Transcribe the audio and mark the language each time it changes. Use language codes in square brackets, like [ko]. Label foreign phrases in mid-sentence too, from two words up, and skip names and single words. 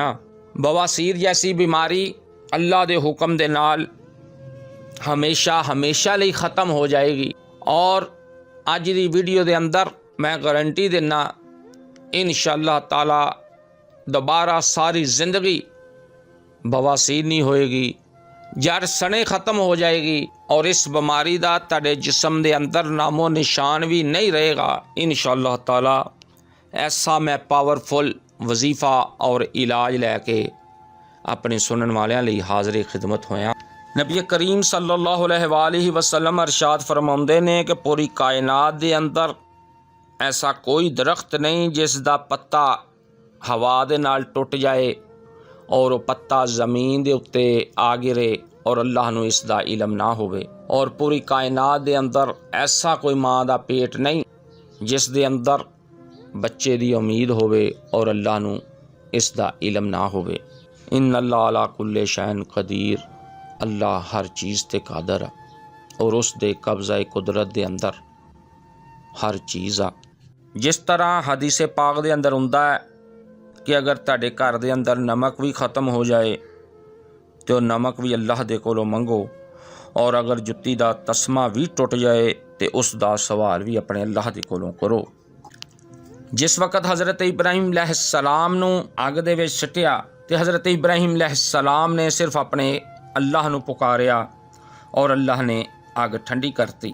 [pa] ਬਵਾਸੀਰ ਜੈਸੀ ਬੀਮਾਰੀ ਅੱਲਾਹ ਦੇ ਹੁਕਮ ਦੇ ਨਾਲ ਹਮੇਸ਼ਾ ਹਮੇਸ਼ਾ ਲਿਏ ਖ਼ਤਮ ਹੋ ਜਾਏਗੀ, ਔਰ ਅਜ ਦੀ ਵੀਡੀਓ ਦੇ ਅੰਦਰ ਮੈਂ ਗਾਰੰਟੀ ਦੇਣਾ [ar] إن شاء الله تعالى [pa] ਦੋਬਾਰਾ ਸਾਰੀ ਜ਼ਿੰਦਗੀ ਬਵਾਸੀਰ ਨਹੀਂ ਹੋਏਗੀ, ਜੜ੍ਹ ਸਣੇ ਖ਼ਤਮ ਹੋ ਜਾਏਗੀ, ਔਰ ਇਸ ਬੀਮਾਰੀ ਕਾ ਤੁਹਾਡੇ ਜਿਸਮ ਦੇ ਅੰਦਰ ਨਾਮੋ ਨਿਸ਼ਾਨ ਭੀ ਨਹੀਂ ਰਹੇਗਾ [ar] إن شاء الله تعالى. [pa] ਐਸਾ ਮੈਂ ਪਾਵਰਫੁਲ ਵਜ਼ੀਫ਼ਾ ਔਰ ਇਲਾਜ ਲੈਕੇ ਅਪਣੇ ਸੁਣਨ ਵਾਲਿਆਂ ਲਈ ਹਾਜ਼ਰ ਖ਼ਿਦਮਤ ਹੋਇਆ। ਨਬੀ ਕਰੀਮ [ar] صلى الله عليه وسلم [pa] ਅਰਸ਼ਾਦ ਫ਼ਰਮਾਉਂਦੇ ਨੇ ਕਿ ਪੂਰੀ ਕਾਇਨਾਤ ਦੇ ਅੰਦਰ ਐਸਾ ਕੋਈ ਦਰਖ਼ਤ ਨਹੀਂ ਜਿਸਦਾ ਪੱਤਾ ਹਵਾ ਦੇ ਨਾਲ ਟੁੱਟ ਜਾਏ ਔਰ ਵੋ ਪੱਤਾ ਜ਼ਮੀਨ ਦੇ ਉੱਤੇ ਆ ਗਿਰੇ ਔਰ ਅੱਲਾਹ ਨੂੰ ਇਸਦਾ ਇਲਮ ਨਾ ਹੋਵੇ। ਔਰ ਪੂਰੀ ਕਾਇਨਾਤ ਦੇ ਅੰਦਰ ਐਸਾ ਕੋਈ ਮਾਂ ਦਾ ਪੇਟ ਨਹੀਂ ਜਿਸ ਦੇ ਅੰਦਰ ਬੱਚੇ ਦੀ ਉਮੀਦ ਹੋਵੇ ਔਰ ਅੱਲਾਹ ਨੂੰ ਇਸਦਾ ਇਲਮ ਨਾ ਹੋਵੇ। [ar] إن الله على كل شيء قدير, [pa] ਅੱਲਾਹ ਹਰ ਚੀਜ਼ ਤੇ ਕਾਦਰ ਹੈ ਔਰ ਉਸ ਦੇ ਕਬਜ਼ਾ ਕੁਦਰਤ ਦੇ ਅੰਦਰ ਹਰ ਚੀਜ਼ ਆ। ਜਿਸ ਤਰ੍ਹਾਂ ਹਦੀਸ ਪਾਕ ਦੇ ਅੰਦਰ ਹੁੰਦਾ ਹੈ ਕਿ ਅਗਰ ਤੁਹਾਡੇ ਘਰ ਦੇ ਅੰਦਰ ਨਮਕ ਭੀ ਖ਼ਤਮ ਹੋ ਜਾਏ ਤੋ ਨਮਕ ਭੀ ਅੱਲਾਹ ਦੇ ਕੋਲੋਂ ਮੰਗੋ, ਔਰ ਅਗਰ ਜੁੱਤੀ ਦਾ ਤਸਮਾ ਭੀ ਟੁੱਟ ਜਾਏ ਤੋ ਉਸ ਦਾ ਸਵਾਲ ਭੀ ਅਪਣੇ ਅੱਲਾਹ ਦੇ ਕੋਲੋਂ ਕਰੋ। ਜਿਸ ਵਕ਼ਤ ਹਜ਼ਰਤ ਇਬਰਾਹਿਮ ਅਲੈਹਿੱਸਲਾਮ ਨੂੰ ਅੱਗ ਦੇ ਵਿਚ ਸੁੱਟਿਆ ਤੋ ਹਜ਼ਰਤ ਇਬਰਾਹਿਮ ਅਲੈਹਿੱਸਲਾਮ ਨੇ ਸਿਰਫ਼ ਅਪਣੇ ਅੱਲਾਹ ਨੂੰ ਪੁਕਾਰਿਆ ਔਰ ਅੱਲਾਹ ਨੇ ਅੱਗ ਠੰਡੀ ਕਰਤੀ।